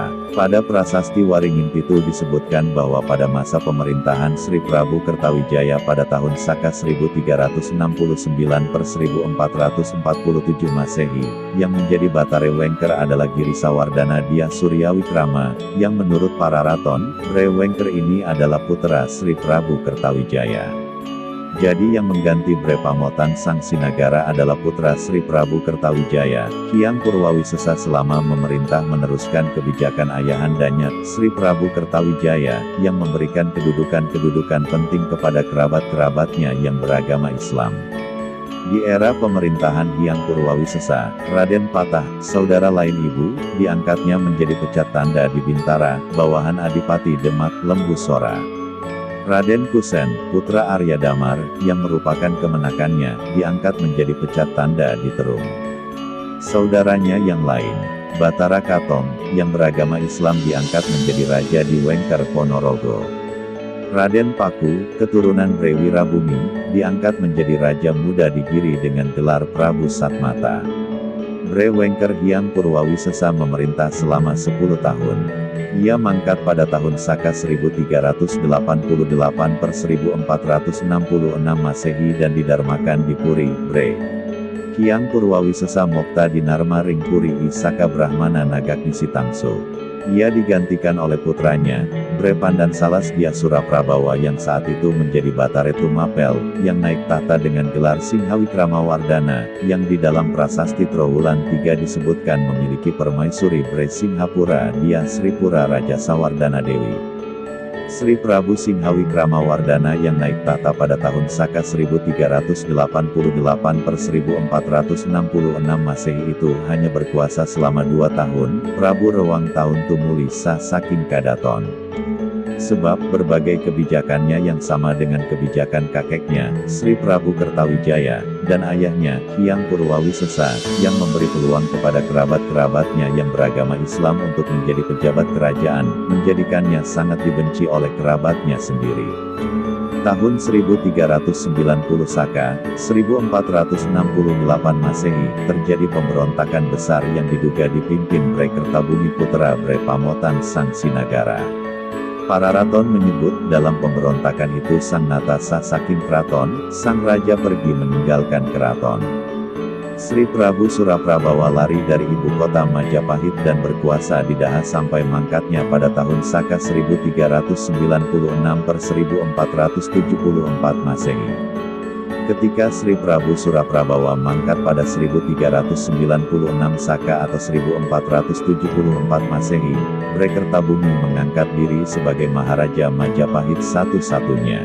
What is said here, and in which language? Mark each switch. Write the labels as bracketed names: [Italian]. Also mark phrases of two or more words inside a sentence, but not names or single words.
[Indonesian] Pada prasasti Waringin Pitu disebutkan bahwa pada masa pemerintahan Sri Prabu Kertawijaya pada tahun Saka 1369 per 1447 Masehi, yang menjadi Batare Wengker adalah Giri Sawardana Dyah Suryawikrama, yang menurut para raton, Bre Wengker ini adalah putra Sri Prabu Kertawijaya. Jadi yang mengganti Bre Pamotan Sang Sinagara adalah putra Sri Prabu Kertawijaya, Hyang Purwawisesa selama memerintah meneruskan kebijakan ayahandanya, Sri Prabu Kertawijaya, yang memberikan kedudukan-kedudukan penting kepada kerabat-kerabatnya yang beragama Islam. Di era pemerintahan Hyang Purwawisesa, Raden Patah, saudara lain ibu, diangkatnya menjadi pecat tanda di Bintara, bawahan Adipati Demak, Lembu Sora. Raden Kusen, putra Arya Damar, yang merupakan kemenakannya, diangkat menjadi pecat tanda di Terung. Saudaranya yang lain, Batara Katong, yang beragama Islam diangkat menjadi raja di Wengker Ponorogo. Raden Paku, keturunan Bre Wirabumi, diangkat menjadi raja muda di Giri dengan gelar Prabu Satmata. Bre Wengker Hyang Purwawisesa memerintah selama 10 tahun. Ia mangkat pada tahun Saka 1388 per 1466 Masehi dan didarmakan di Puri, Bre. [Kawi] Hyang Purwawisesa Mokta Dinarma Ring Puri I Saka Brahmana Nagagnisi Tangso. [Indonesian] Ia digantikan oleh putranya, Bre Pandan Salas Dyah Suraprabawa yang saat itu menjadi Batare Tumapel, yang naik tahta dengan gelar Singhawikrama-Wardana, yang di dalam prasasti Trowulan 3 disebutkan memiliki permaisuri Bre Singhapura Dyah Sripura Raja Sawardana Dewi. Sri Prabu Singhawikrama-Wardana yang naik tahta pada tahun Saka 1388 per 1466 Masehi itu hanya berkuasa selama 2 tahun, [Kawi] Prabu Rewang tahun tumuli sah saking Kadaton. [Indonesian] Sebab berbagai kebijakannya yang sama dengan kebijakan kakeknya, Sri Prabu Kertawijaya, dan ayahnya, Hyang Purwawisesa, yang memberi peluang kepada kerabat-kerabatnya yang beragama Islam untuk menjadi pejabat kerajaan, menjadikannya sangat dibenci oleh kerabatnya sendiri. Tahun 1390 Saka, 1468 Masehi, terjadi pemberontakan besar yang diduga dipimpin Bray Kertabumi putra Bray Pamotan Sang Sinagara. Para raton menyebut dalam pemberontakan itu [Kawi] Sang Nata sah saking keraton, [Indonesian] sang raja pergi meninggalkan keraton. Sri Prabu Suraprabawa lari dari ibu kota Majapahit dan berkuasa di Daha sampai mangkatnya pada tahun Saka 1396 per 1474 Masehi. Ketika Sri Prabu Suraprabawa mangkat pada 1396 Saka atau 1474 Masehi, Bray Kertabumi mengangkat diri sebagai Maharaja Majapahit satu-satunya.